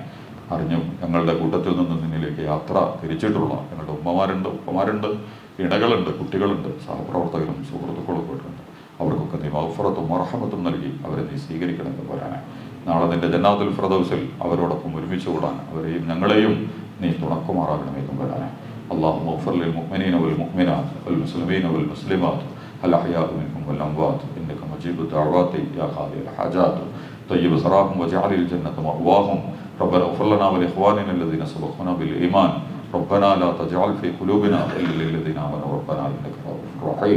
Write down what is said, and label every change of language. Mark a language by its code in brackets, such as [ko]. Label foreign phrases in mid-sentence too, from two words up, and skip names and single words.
[ml] അറിഞ്ഞും ഞങ്ങളുടെ കൂട്ടത്തിൽ നിന്ന് നിന്നിലേക്ക് യാത്ര തിരിച്ചിട്ടുള്ള ഞങ്ങളുടെ ഉപ്പമാരുണ്ട്, ഇണകളുണ്ട്, കുട്ടികളുണ്ട്, സഹപ്രവർത്തകരും സുഹൃത്തുക്കളും പോയിട്ടുണ്ട്. അവർക്കൊക്കെ നീ മഗ്ഫിറത്തും മർഹമത്തും നൽകി അവരെ നീ സ്വീകരിക്കണേ തമ്പുരാനെ. നാളെ നിന്റെ ജന്നാത്തുൽ ഫിർദൗസിൽ അവരോടൊപ്പം ഒരുമിച്ച് കൂടാൻ അവരെയും ഞങ്ങളെയും നീ തുണക്കുമാറാകണമേ തമ്പുരാനെ. [ar] اللهم اغفر للمؤمنين والمؤمنات والمسلمين والمسلمات الأحياء منهم والأموات إنك مجيب الدعوات يا قاضي الحاجات طيب ثراهم واجعل الجنة مأواهم ربنا اغفر لنا ولإخواننا الذين سبقونا بالإيمان ربنا لا تجعل في قلوبنا غلا للذين آمنوا ربنا إنك رؤوف رحيم